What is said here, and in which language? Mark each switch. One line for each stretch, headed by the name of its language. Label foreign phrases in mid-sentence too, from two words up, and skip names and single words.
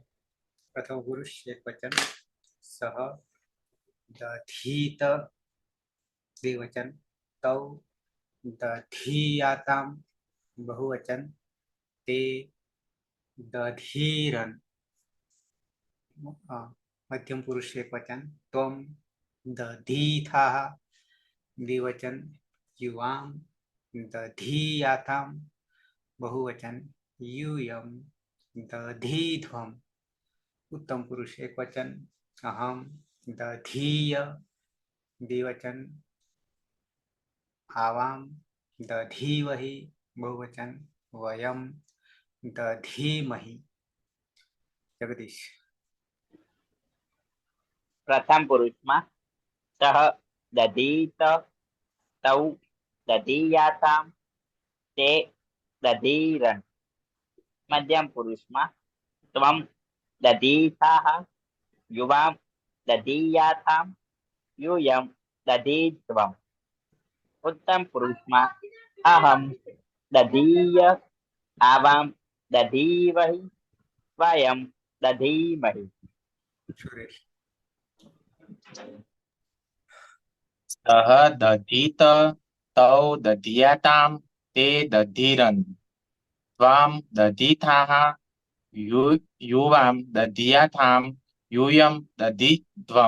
Sanskrit: प्रथम पुरुष एक वचन सः दधीत द्विवचन तौ दधीयाताम बहुवचन ते दधीरन. मध्यम पुरुष एक वचन त्वम् दधीथाः द्विवचन युवाम् दधीयाताम् बहुवचन यूयम दधीध्वम. उत्तम पुरुष एक वचन अहम दधीय द्विवचन आवाम दधीवहि बहुवचन वयम दधीमहि. जगदीश.
Gujarati: પ્રથમ પુરુષમાં
Sanskrit: सः दधीत तौ दधीयाताम ते दधीरन.
Gujarati: મધ્યમ પુરુષમાં
Sanskrit: त्वम् दधीथाः युवाम् दधीयाताम् यूयम दधीध्वम.
Gujarati: ઉત્તમ પુરુષમાં
Sanskrit: अहम दधीय आवाम दधीवहि वयम दधीमहि. सुरेश. सह दधीत तौ दधीयाताम ते दधीरन त्वाम दधीथाः युवाम दधीयाताम यूयम दधीध्वम.